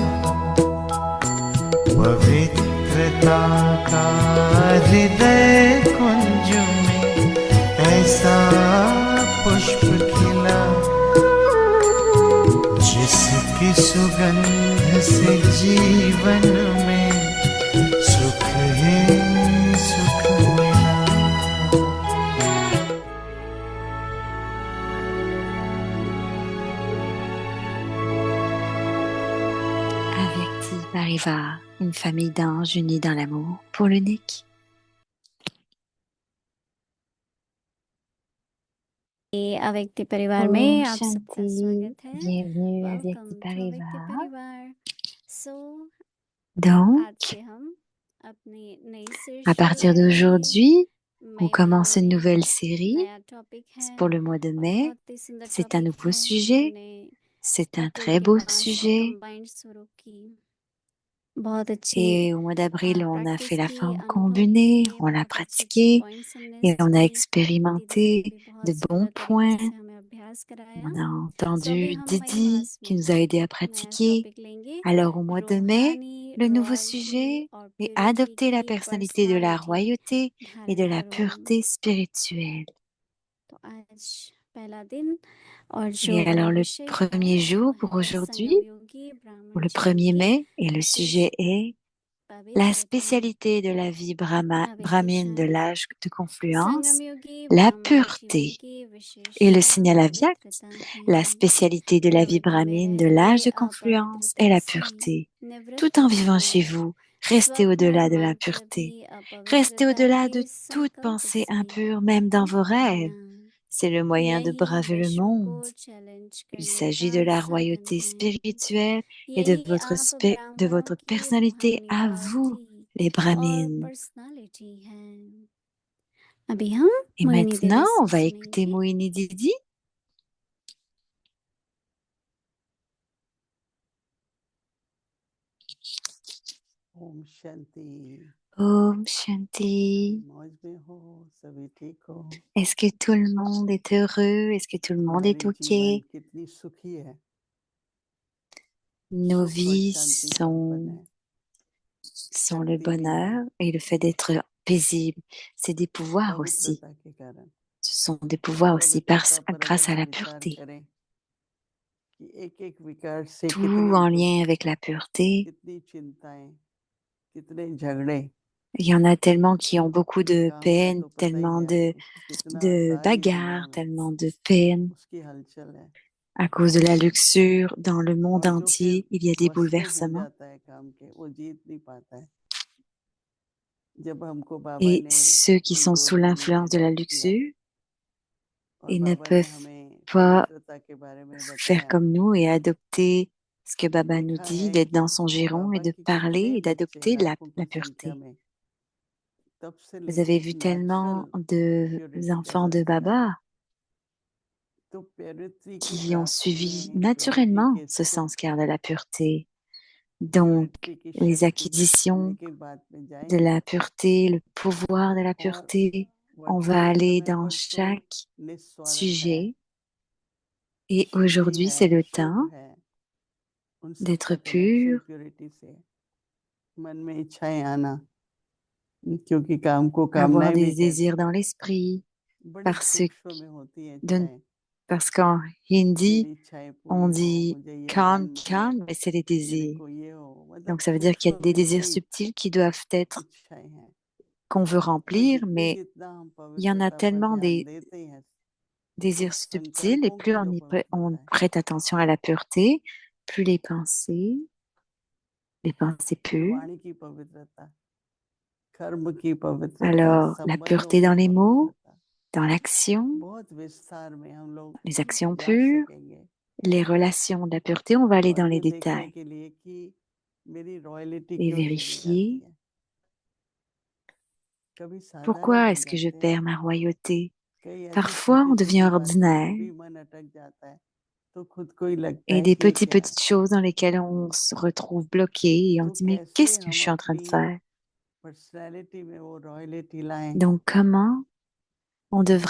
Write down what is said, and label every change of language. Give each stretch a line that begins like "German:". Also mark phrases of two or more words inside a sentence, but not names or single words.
Hindi: पवित्रता का हृदय कुंज में ऐसा पुष्प खिला जिसकी सुगंध से जीवन में सुख ही सुख मिला
French: Avyakti Parivar, une famille d'anges unis dans l'amour pour l'unique.
Hindi: Et अव्यक्ति परिवार में Om आप सबका Shanti, स्वागत है।
French: bienvenue à
English: वेलकम Vyakti टू अव्यक्ति Parivar.
Hindi: परिवार। सो आज
French: Donc,
Hindi: से हम अपनी नई सीरीज
French: à
Hindi: शुरू
French: partir
Hindi: करेंगे।
French: d'aujourd'hui, on
Hindi: मई
French: commence une
Hindi: महीने में
French: nouvelle série
Hindi: नया टॉपिक है
French: pour le mois de
Hindi: और
French: mai.
Hindi: बहुत ही सुंदर
French: C'est un
Hindi: टॉपिक
French: nouveau
Hindi: है।
French: sujet,
Hindi: हमने
French: c'est un
Hindi: अप्रैल
French: très
Hindi: के
French: beau
Hindi: 5 से
French: sujet.
Hindi: कंबाइंड शुरू की। बहुत अच्छी
French: Et au mois d'avril, on a
Hindi: प्रैक्टिस
French: fait la
Hindi: की,
French: forme
Hindi: अनुभव
French: combinée,
Hindi: किए,
French: on l'a
Hindi: बहुत अच्छे
French: pratiquée
Hindi: पॉइंट्स हमने
French: et on a
Hindi: सुने। दीदी ने
French: expérimenté
Hindi: भी बहुत
French: de bons
Hindi: सुंदर तरीके
French: points.
Hindi: से हमें अभ्यास कराया।
French: On a
Hindi: सो अभी
French: entendu
Hindi: हम मई
French: Didi
Hindi: मास
French: qui
Hindi: में
French: nous a aidé à
Hindi: नया
French: pratiquer.
Hindi: टॉपिक लेंगे।
French: Alors au mois de mai,
Hindi: रूहानी
French: le nouveau
Hindi: रॉयल्टी
French: sujet
Hindi: और
French: est
Hindi: प्योरिटी
French: adopter la
Hindi: की
French: personnalité de la
Hindi: पर्सनालिटी
French: royauté et de
Hindi: धारण
French: la
Hindi: करो।
French: pureté spirituelle.
Hindi: तो आज पहला दिन और जो
French: Et alors
Hindi: हमारा
French: le
Hindi: विषय है
French: premier
Hindi: वो
French: jour pour
Hindi: है
French: aujourd'hui,
Hindi: संगम योगी
French: pour
Hindi: ब्राह्मण
French: le
Hindi: जीवन
French: 1er
Hindi: की
French: mai, et le sujet est la
Hindi: पवित्रता।
French: spécialité de la vie
Hindi: अव्यक्ति
French: brahmine de
Hindi: शांति।
French: l'âge de confluence,
Hindi: संगम योगी
French: la
Hindi: ब्राह्मण जीवन
French: pureté.
Hindi: की
French: Et le
Hindi: विशेषता
French: signal aviaque,
Hindi: पवित्रता
French: la
Hindi: है।
French: spécialité de la vie
Hindi: प्रवृत्ति में
French: brahmine de
Hindi: रहते
French: l'âge de confluence est
Hindi: अपवित्रता
French: la
Hindi: से
French: pureté. Tout
Hindi: निवृत्त
French: en vivant
Hindi: होना।
French: chez vous, restez
Hindi: स्वप्न
French: au-delà de la
Hindi: मात्र भी
French: pureté. Restez
Hindi: अपवित्रता
French: au-delà
Hindi: के
French: de toute
Hindi: संकल्प
French: pensée
Hindi: से
French: impure, même dans vos
Hindi: मुक्त
French: rêves.
Hindi: होना।
French: C'est le moyen de
Hindi: यही
French: braver le
Hindi: विश्व को
French: monde.
Hindi: चैलेंज
French: Il
Hindi: करने
French: s'agit
Hindi: का
French: de la
Hindi: साधन
French: royauté
Hindi: है।
French: spirituelle et
Hindi: यही आप
French: de
Hindi: ब्राह्मणों
French: votre
Hindi: की
French: personnalité
Hindi: रूहानी
French: à vous,
Hindi: रॉयल्टी
French: les
Hindi: और
French: brahmines.
Hindi: पर्सनालिटी है। अभी हम
French: Et
Hindi: मोहिनी दीदी
French: maintenant, on
Hindi: से
French: va écouter
Hindi: सुनेंगे।
French: Mohini Didi.
Hindi: ओम शांति Om Shanti. मौज में हो सभी ठीक हो
French: Est-ce que tout le monde est heureux? Est-ce que tout le monde est
Hindi: हमारी जीवन
French: OK?
Hindi: कितनी सुखी है
French: Nos
Hindi: सुख और
French: vies
Hindi: शांति संपन्न है
French: sont le
Hindi: शक्ति भी है
French: bonheur et le fait d'être paisible. C'est des pouvoirs aussi.
Hindi: पवित्रता के कारण
French: Ce sont des pouvoirs aussi
Hindi: पवित्रता पर
French: grâce à
Hindi: अगर
French: la
Hindi: हम विचार
French: pureté.
Hindi: करें कि एक विकार से
French: Tout
Hindi: कितने
French: en
Hindi: दुख
French: lien avec la pureté.
Hindi: कितनी चिंताएं कितने झगड़े
French: Il y en a tellement qui ont beaucoup de
Hindi: काम का
French: peine,
Hindi: तो पता ही
French: tellement
Hindi: है आपको कि कितना
French: de
Hindi: सारी दुनिया
French: bagarres,
Hindi: में
French: tellement de peine.
Hindi: उसकी हलचल है
French: À cause de la luxure, dans le monde
Hindi: और जो फिर
French: entier, il y a des
Hindi: वश में हो
French: bouleversements.
Hindi: जाता है काम के वो जीत नहीं पाता है जब हमको बाबा
French: Et
Hindi: ने
French: ceux qui
Hindi: अपनी
French: sont sous
Hindi: गोद में
French: l'influence de la
Hindi: एडॉप्ट किया
French: luxure,
Hindi: और
French: ils ne
Hindi: बाबा ने
French: peuvent
Hindi: हमें
French: pas
Hindi: पवित्रता के बारे में
French: faire
Hindi: बताया
French: comme nous et adopter ce que
Hindi: तो
French: Baba nous
Hindi: देखा
French: dit,
Hindi: है
French: d'être dans son
Hindi: कि
French: giron et
Hindi: बाबा
French: de
Hindi: के
French: parler
Hindi: कितने
French: et
Hindi: बच्चे
French: d'adopter
Hindi: लाखों
French: la
Hindi: की संख्या
French: pureté.
Hindi: में तब से
French: Vous avez
Hindi: लेके
French: vu
Hindi: नेचुरल
French: tellement de
Hindi: प्योरिटी का
French: enfants de
Hindi: संस्कार
French: Baba
Hindi: तो प्योरिटी की
French: qui ont
Hindi: प्राप्ति
French: suivi
Hindi: में प्योरिटी
French: naturellement
Hindi: के
French: ce
Hindi: सुख
French: sanskar de la pureté. Donc,
Hindi: प्योरिटी की
French: les
Hindi: शक्ति आने
French: acquisitions
Hindi: के बाद में
French: de
Hindi: जाएंगे
French: la pureté, le pouvoir de la
Hindi: और
French: pureté, on va
Hindi: वर्तमान
French: aller
Hindi: समय
French: dans
Hindi: पर तो
French: chaque
Hindi: निस्वार्थ है
French: sujet. Et
Hindi: शुद्धि
French: aujourd'hui,
Hindi: है
French: c'est le
Hindi: शुभ
French: temps
Hindi: है उन सब
French: d'être
Hindi: का कनेक्शन
French: pur,
Hindi: प्योरिटी से मन में इच्छाएं आना क्योंकि काम को
French: avoir
Hindi: कामनाएं
French: des
Hindi: भी कहते
French: désirs
Hindi: हैं
French: dans l'esprit,
Hindi: बड़ी
French: parce,
Hindi: सूक्ष्म में होती हैं
French: de-
Hindi: इच्छाएं
French: parce qu'en hindi,
Hindi: मेरी इच्छाएं
French: on
Hindi: पूरी हो
French: dit
Hindi: मुझे ये
French: calme,
Hindi: मान मिले
French: calme, mais c'est les
Hindi: मेरे
French: désirs.
Hindi: को ये हो मतलब
French: Donc ça veut dire qu'il y a
Hindi: सूक्ष्म
French: des
Hindi: में
French: désirs
Hindi: बड़ी
French: subtils qui doivent être,
Hindi: इच्छाएं हैं
French: qu'on veut
Hindi: पर
French: remplir,
Hindi: जितने
French: mais
Hindi: जितना हम
French: il y en a
Hindi: पवित्रता पर
French: tellement
Hindi: ध्यान देते हैं
French: désirs subtils, et
Hindi: संकल्पों
French: plus
Hindi: की जो
French: on
Hindi: पवित्रता है,
French: prête attention à la pureté, plus les pensées pures,
Hindi: वाणी की पवित्रता, कर्म की पवित्रता,
French: alors la
Hindi: संबंधों
French: pureté
Hindi: की
French: dans les mots,
Hindi: पवित्रता,
French: dans l'action,
Hindi: बहुत विस्तार में हम लोग
French: les actions
Hindi: जा
French: pures,
Hindi: सकेंगे
French: les relations de la pureté, on va aller
Hindi: और
French: dans les
Hindi: ये देखने
French: détails
Hindi: के लिए कि मेरी रॉयल्टी
French: et
Hindi: क्यों चली जाती
French: vérifier
Hindi: है। कभी साधारण
French: pourquoi
Hindi: बन
French: est-ce que je
Hindi: जाते हैं,
French: perds ma royauté.
Hindi: कई ऐसी
French: Parfois,
Hindi: छोटी
French: on devient
Hindi: छोटी बातों में
French: ordinaire
Hindi: भी मन अटक जाता है, तो खुद को ही लगता
French: et
Hindi: है
French: des
Hindi: कि ये क्या
French: petites choses dans lesquelles on se retrouve bloqué et on
Hindi: तो
French: se dit, mais
Hindi: कैसे
French: qu'est-ce que je
Hindi: हम
French: suis en train de
Hindi: अपनी
French: faire?
Hindi: पर्सनैलिटी में वो रॉयल्टी लाएं,
French: Donc, comment on
Hindi: जो